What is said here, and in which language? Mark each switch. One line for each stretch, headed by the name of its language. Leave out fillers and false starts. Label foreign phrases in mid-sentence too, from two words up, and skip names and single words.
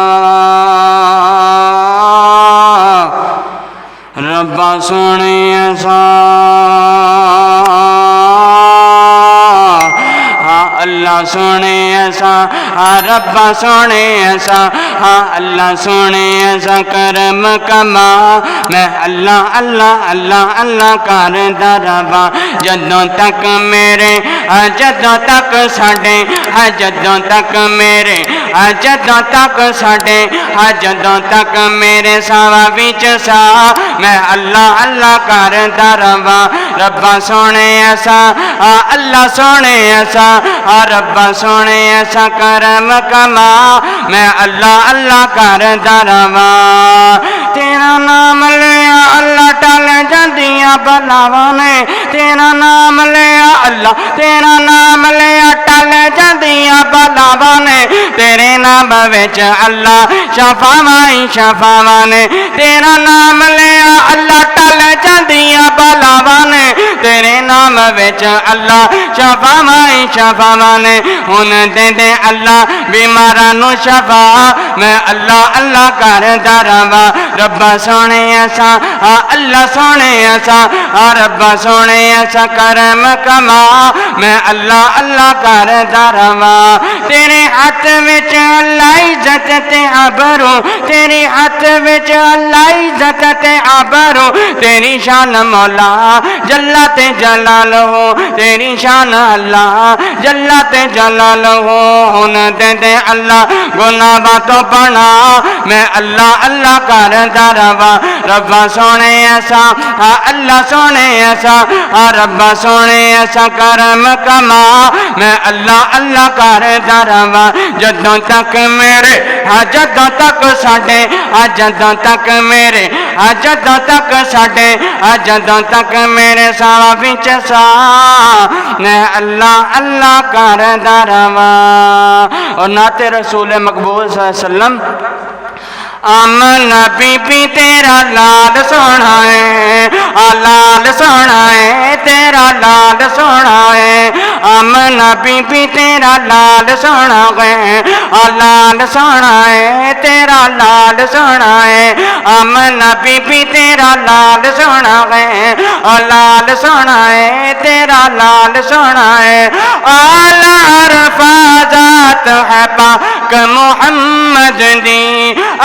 Punjabi: رب سونے سا اللہ سونے ایسا رب سونے ایسا اللہ سونے ایسا کرم کما میں اللہ اللہ اللہ اللہ کردا رہواں جدوں تک میرے جدوں تک ساڈے جدوں تک میرے جدوں تک ساڈے جدوں تک میرے ساواں وچ سا میں اللہ اللہ کردا رہواں رب سونے ایسا اللہ سونے ایسا رب سونے ایسا کرم کما میں اللہ اللہ کردا رہواں تیرا نام لیا اللہ ٹل جاندیاں بلاواں نے تیرا نام لیا اللہ تیرا نام لیا ٹل جاندیاں بلاواں نے تیرے نام وچ اللہ شفاواں ہی شفاواں نے تیرا نام لیا اللہ ٹل جاندیاں بلاواں نے تیرے نام وچ اللہ شفاواں ہی شفاواں نے ہن دے دے اللہ بیماراں نو شفا میں اللہ اللہ کردا رہواں رب سونے ایسا اللہ سونے ایسا رب سونے ایسا کرم کما میں اللہ اللہ کردا رہواں تیرے ہاتھ وچ اللہ عزت تے آبرو تیرے ہاتھ وچ اللہ عزت تے آبرو تیری شان مولا جلا تے جلال ہو تیری شان اللہ جلا تے جلال ہو ہن دے دے اللہ گناہاں تو بنا میں اللہ اللہ کردا رہواں رب سونے ایسا اللہ سونے ایسا رب سونے ایسا کرم کما میں اللہ اللہ کردا رہواں جدوں تک میرے جدوں تک ساڈے جدوں تک میرے جدوں تک ساڈے جدوں تک میرے ساواں وچ سا میں اللہ اللہ کردا رہواں اور نعت رسول مقبول
Arabic: صلی اللہ علیہ وسلم
Punjabi: آمنہ بی بی تیرا لال سونا ہے لال سونا ہے تیرا لال سونا ہے آمنہ بی بی تیرا لال سونا ہے لال سونا ہے تیرا لال سونا ہے آمنہ بی بی تیرا لال سونا ہے لال سونا ہے تیرا لال سونا ہے اعلیٰ حفاظت ہے پاک محمد دی